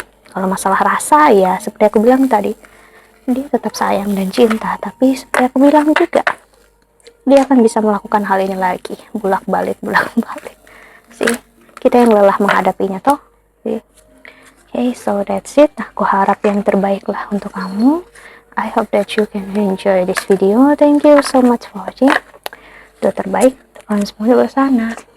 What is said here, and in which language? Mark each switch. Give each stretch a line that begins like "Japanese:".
Indonesian: Kalau masalah rasa ya seperti aku bilang tadi, dia tetap sayang dan cinta, tapi seperti aku bilang juga, dia akan bisa melakukan hal ini lagi, bolak-balik sih. Kita yang lelah menghadapinya toh sih.
English: Okay, so that's it.
Indonesian: Aku harap yang terbaik lah untuk kamu.
English: I hope that you can enjoy this video. Thank you so much for watching.
Indonesian: Doa terbaik untuk kalian semua di luar sana.